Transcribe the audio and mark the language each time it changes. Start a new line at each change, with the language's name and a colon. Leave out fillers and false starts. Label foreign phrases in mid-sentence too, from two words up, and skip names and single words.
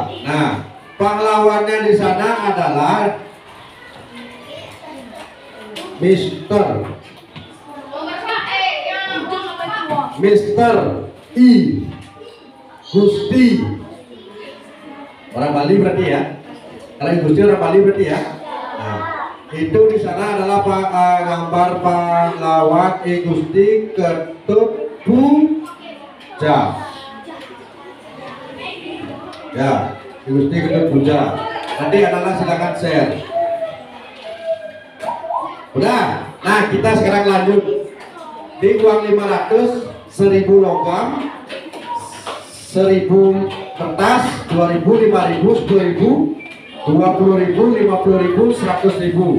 Indonesian: Nah, pahlawannya di sana adalah Mister I Gusti. Orang Bali berarti ya. Kalau Gusti orang Bali berarti ya. Nah, itu di sana adalah gambar pahlawan I Gusti Ketut Puja. Ya, I Gusti Ketut Puja. Nanti adalah silakan share. Udah. Nah, kita sekarang lanjut. Di uang 500, 1000 logam, 1000 kertas, 2000, 5000, 10000, 20000, 50000, 100.000.